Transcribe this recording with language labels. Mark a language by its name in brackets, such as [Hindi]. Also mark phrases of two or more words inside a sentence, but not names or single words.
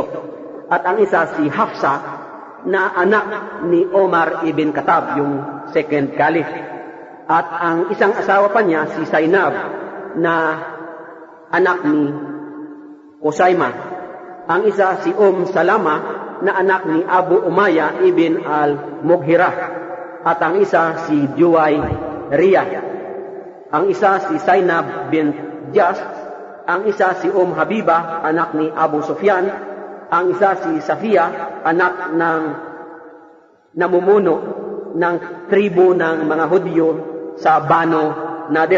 [Filipino] At ang isa, si Hafsa na anak ni Omar ibn Khattab, yung [English] second caliph. [Filipino] At ang isang asawa pa niya, si Zainab, na anak ni Qusaymah. Ang isa, si Salama, na anak ni Abu Umayya ibn al-Mughirah. At ang isa, si Juwayriyah. Ang isa, si Zainab bin Jas. Ang isa, si Habiba, anak ni Abu Sufyan. Ang isa, si Safiya, anak ng namumuno ng tribo ng mga Hudyo sa Banu Nadir.